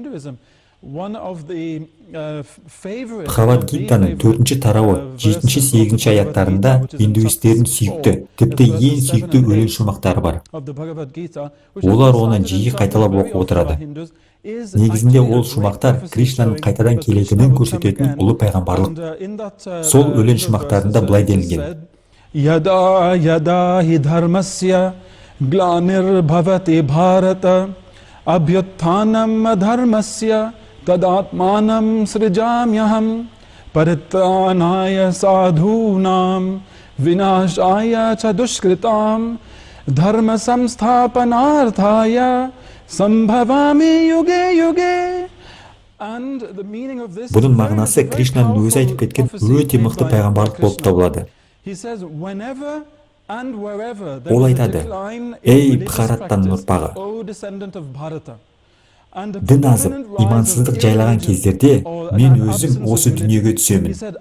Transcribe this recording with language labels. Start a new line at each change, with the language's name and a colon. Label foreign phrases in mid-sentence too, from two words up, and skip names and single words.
Kazakh: Бхагавад-гитаның 4-ші тарауы 7-8 аяттарында индуистердің сүйікті, тіпті ең сүйікті өлең шумақтары бар. Олар оны жиі қайталап оқып отырады. Негізінде ол шумақтар Кришнаның қайтадан келетінін көрсететін ұлы пайғамбарлық. Сол өлең шумақтарында былай делінген.
Sanskrit: यदा यदा हि धर्मस्य ग्लानिर् भवति भारत अभ्युत्थानम् धर्मस्य तदात्मानं सृजाम्यहं परित्राणाय साधूनां विनाशाय च दुष्कृतां धर्म संस्थापनार्थाय संभवामि युगे युगे.
Kazakh: Бұның мағынасы Кришнаның өзі айтып кеткен өте мықты пайғамбарлық болып табылады. Ол айтады: "Ей Бхараттан ұрпағы, дін азып, имансыздық жайлаған кездерде мен өзім осы дүниеге түсемін.